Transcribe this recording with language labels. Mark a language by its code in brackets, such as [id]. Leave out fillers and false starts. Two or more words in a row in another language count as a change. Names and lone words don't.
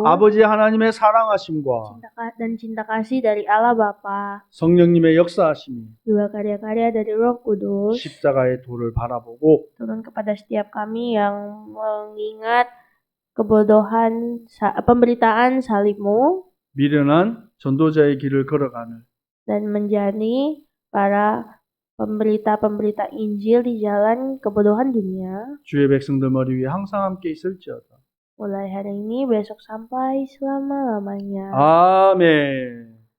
[ko] 아버지 하나님의 사랑하심과 [id] dan cinta kasih dari Allah Bapa, [ko] 성령님의 역사하심이 [id] juga karya-karya dari Roh Kudus [ko] 십자가의 도를 바라보고 [id] turun kepada setiap kami yang mengingat kebodohan pemberitaan salibmu [ko] 미련한 전도자의 길을 걸어가는 [id] dan menjadi para pemberita-pemberita Injil di jalan kebodohan dunia. [ko] 주의 백성들 머리 위에 항상 함께 있을지어다. [id] Mulai hari ini, besok sampai selama-lamanya. [ko] 아멘.